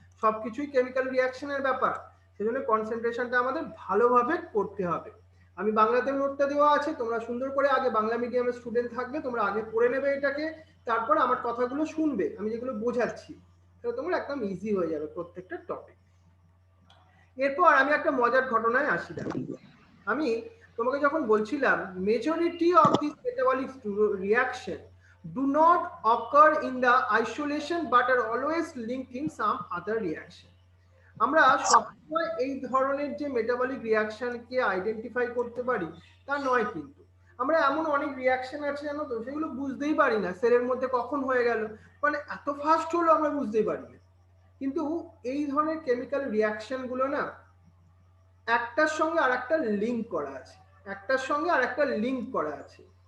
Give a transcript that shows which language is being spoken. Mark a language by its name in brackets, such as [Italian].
[Bangla] সবকিছুই কেমিক্যাল রিঅ্যাকশনের ব্যাপার, সেজন্য কনসেন্ট্রেশনটা আমাদের ভালোভাবে করতে হবে। আমি বাংলাতেও নোটটা দেওয়া আছে, তোমরা সুন্দর করে আগে বাংলা মিডিয়ামের স্টুডেন্ট থাকবে, তোমরা আগে পড়ে নেবে এটাকে, তারপর আমার কথাগুলো শুনবে, আমি যেগুলো বোঝাচ্ছি, তাহলে তোমরা একদম ইজি হয়ে যাবে প্রত্যেকটা টপিক। এরপর আমি একটা মজার ঘটনায় আসি। দেখো আমি তোমাকে যখন বলছিলাম [English] Majority of this metabolic reaction do not occur in the isolation but are always linked in some other reaction। [Bangla] আমরা সবসময় এই ধরনের যে মেটাবলিক রিঅ্যাকশনকে আইডেন্টিফাই করতে পারি তা নয়, কিন্তু আমরা এমন অনেক রিঅ্যাকশন আছে জানো তো, সেগুলো বুঝতেই পারি না সেলের মধ্যে কখন হয়ে গেল, মানে এত ফাস্ট হলো আমরা বুঝতেই পারি না। কিন্তু এই ধরনের কেমিক্যাল রিঅ্যাকশন গুলো না একটার সঙ্গে আর একটা লিঙ্ক করা আছে, একটার সঙ্গে আর একটা লিঙ্ক করা আছে।